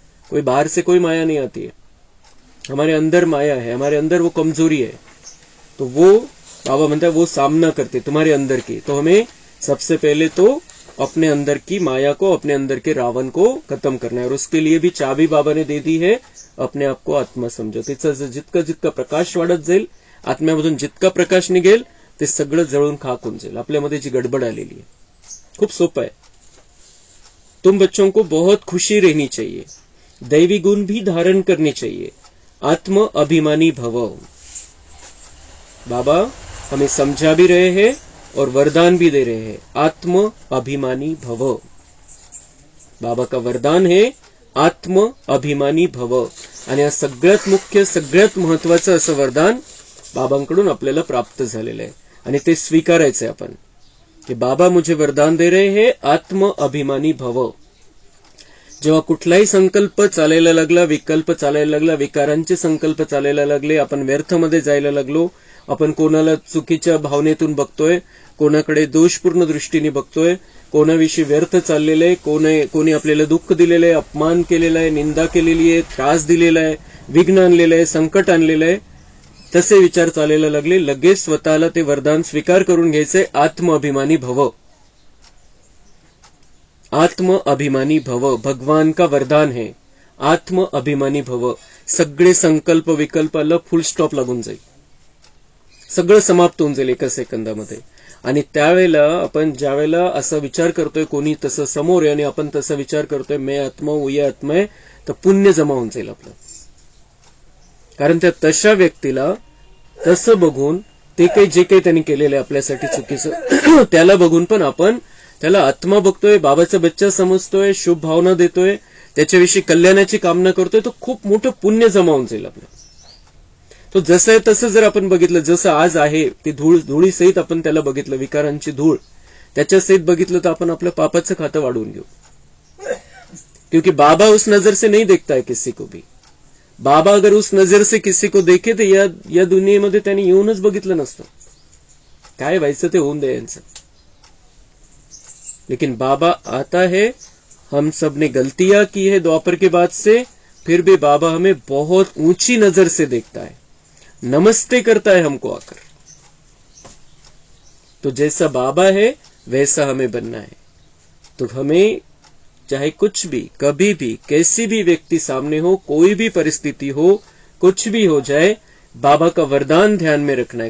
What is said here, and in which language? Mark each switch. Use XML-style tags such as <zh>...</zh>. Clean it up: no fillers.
<hi>कोई बाहर से कोई माया नहीं आती है, हमारे अंदर माया है, हमारे अंदर वो कमजोरी है. तो वो</hi> <mr>बाबा म्हणता</mr> <hi>है वो सामना करते तुम्हारे अंदर की। तो हमें सबसे पहले तो अपने अंदर की माया को, अपने अंदर के रावण को खत्म करना है, और उसके लिए भी चाबी बाबा ने दे दी है, अपने आप को आत्मा समजो।</hi> <mr>तिचं जितकं जितकं प्रकाश वाढत जाईल, आत्म्यामधून जितका प्रकाश निघेल ते सगळं जळून खाक होऊन जाईल। आपल्यामध्ये जी गडबड आलेली आहे, खूप सोपं है।</mr> <hi>तुम बच्चों को बहुत खुशी रहनी चाहिए, दैवी गुण भी धारण करने चाहिए, आत्म अभिमानी भव। बाबा हमें समझा भी रहे हैं और वरदान भी दे रहे हैं, आत्म अभिमानी भव। बाबा का वरदान है आत्म अभिमानी भव,</hi> <mr>आणि सगळ्यात मुख्य, सगळ्यात महत्वाचं असं वरदान बाबांकडून आपल्याला प्राप्त झालेलं आहे, आणि ते स्वीकारायचंय आपण की</mr> <hi>बाबा मुझे वरदान दे रहे हैं आत्म अभिमानी भव।</hi> <mr>जेव्हा कुठलाही संकल्प चालायला लागला, विकल्प चालायला लागला, विकारांचे संकल्प चालायला लागले, आपण व्यर्थमध्ये जायला लागलो, आपण कोणाला चुकीच्या भावनेतून बघतोय, कोणाकडे दोषपूर्ण दृष्टीने बघतोय, कोणाविषयी व्यर्थ चाललेलं आहे, कोणी आपल्याला दुःख दिलेलं आहे, अपमान केलेला आहे, निंदा केलेली आहे, त्रास दिलेला आहे, विघ्न आणलेलं आहे, संकट आणलेलं आहे, तसे विचार चालायला लागले, लगेच स्वतःला ते वरदान स्वीकार करून घ्यायचंय, आत्म अभिमानी भव।</mr> <hi>आत्म अभिमानी भव भगवान का वरदान है, आत्म अभिमानी भव।</hi> <mr>सगळे संकल्प विकल्पाला फुल स्टॉप लागून जाईल, सगळं समाप्त होऊन जाईल एका सेकंदामध्ये। आणि त्यावेळेला आपण ज्यावेळेला असा विचार करतोय, कोणी तसं समोर आहे आणि आपण तसा विचार करतोय,</mr> <hi>मैं आत्मा हूं, ये आत्मा है,</hi> <mr>तर पुण्य जमा होऊन जाईल आपलं। कारण त्या तशा व्यक्तीला तसं बघून, ते काही जे काही त्यांनी केलेलं आहे आपल्यासाठी चुकीचं, त्याला बघून पण आपण त्याला आत्मा बघतोय, बाबाचा बच्चा समजतोय, शुभ भावना देतोय, त्याच्याविषयी कल्याणाची कामना करतोय, तो खूप मोठं पुण्य जमा होऊन जाईल आपलं। तो जसं आहे तसं जर आपण बघितलं, जसं आज आहे ती धुळीसहित आपण त्याला बघितलं, विकारांची धूळ त्याच्या सहित बघितलं, तर आपण आपलं पापाचं खातं वाढवून घेऊ।</mr> <hi>क्योंकि बाबा उस नजर से नहीं देखता है किसी को भी। बाबा अगर उस नजर से किसी को देखे तो</hi> <mr>या दुनियेमध्ये त्यांनी येऊनच बघितलं नसतं, काय व्हायचं ते होऊन दे यांचं।</mr> <hi>लेकिन बाबा आता है, हम सब ने गलतियां की है द्वापर के बाद से, फिर भी बाबा हमें बहुत ऊंची नजर से देखता है, नमस्ते करता है हमको आकर। तो जैसा बाबा है वैसा हमें बनना है। तो हमें चाहे कुछ भी, कभी भी, कैसी भी व्यक्ति सामने हो, कोई भी परिस्थिति हो, कुछ भी हो जाए, बाबा का वरदान ध्यान में रखना है।</hi>